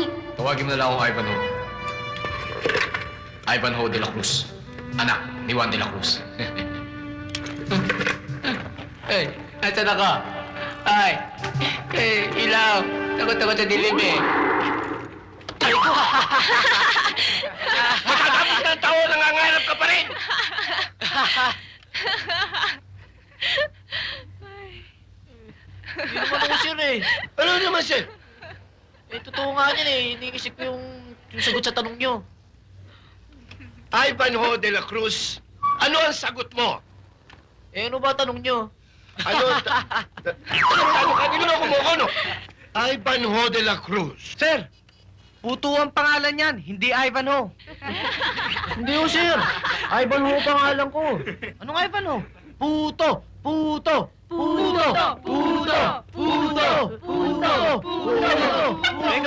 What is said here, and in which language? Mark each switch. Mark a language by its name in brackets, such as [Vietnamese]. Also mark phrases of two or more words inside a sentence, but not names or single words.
[Filipino] Tawagin mo na lang akong Ivanhoe. Ivanhoe de la Cruz. Anak ni Juan de la Cruz. Ay, nasa ka? Ay, ilaw. Takot sa dilim, eh. Ay, ko! Matatapos ng taon, nangangarap ka pa rin! Hindi naman ako sir, eh. Ano naman, sir? Eh, totoo nga yan, eh. Iniisip ko yung sagot sa tanong nyo. Ivanhoe de la Cruz, ano ang sagot mo? Eh, ano ba tanong nyo? Ano? Ano ka? Niloloko mo ko, no? Ivanhoe de la Cruz. Sir, puto ang pangalan niyan, hindi Ivanhoe. Hindi ko, sir. Ivanhoe pangalan ko. Anong Ivanhoe? Puto! Puto! Puto! Puto! Puto! Puto! Puto! Teka!